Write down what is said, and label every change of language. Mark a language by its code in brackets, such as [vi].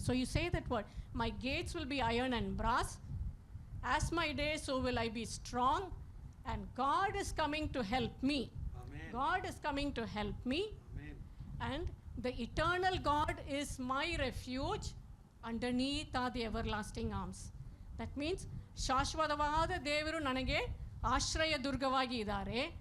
[en] So you say that word, my gates will be iron and brass, as my day so will I be strong, and God is coming to help me. God is coming to help me. Amen. And the eternal God is my refuge underneath are the everlasting arms. [kn] That means ಶಾಶ್ವತವಾದ ದೇವರು ನನಗೆ ಆಶ್ರಯ ದುರ್ಗವಾಗಿ ಇದ್ದಾರೆ.